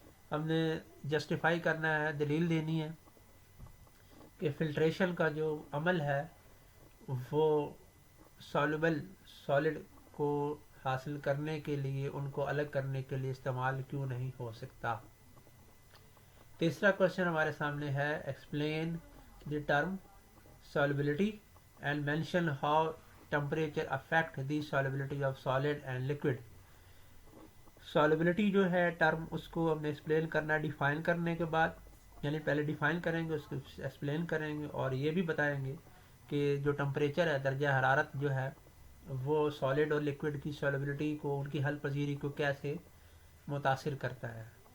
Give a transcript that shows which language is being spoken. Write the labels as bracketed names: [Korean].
[Urdu] ہم نے جسٹیفائی کرنا ہے، دلیل دینی ہے کہ فلٹریشن کا جو عمل ہے وہ سالوبل سالڈ کو حاصل کرنے کے لیے، ان کو الگ کرنے کے لیے استعمال کیوں نہیں ہو سکتا. تیسرا کوشچن ہمارے سامنے ہے: [English] Explain the term solubility and mention how temperature affect the solubility of solid and liquid. [Urdu] solubility جو ہے ٹرم، اس کو ہم نے ایکسپلین کرنا ہے ڈیفائن کرنے کے بعد، یعنی پہلے ڈیفائن کریں گے، اس کو ایکسپلین کریں گے اور یہ بھی بتائیں گے کہ جو ٹمپریچر ہے، درجہ حرارت جو ہے وہ سالڈ اور لکوڈ کی solubility کو، ان کی حل پذیری کو کیسے متاثر کرتا ہے.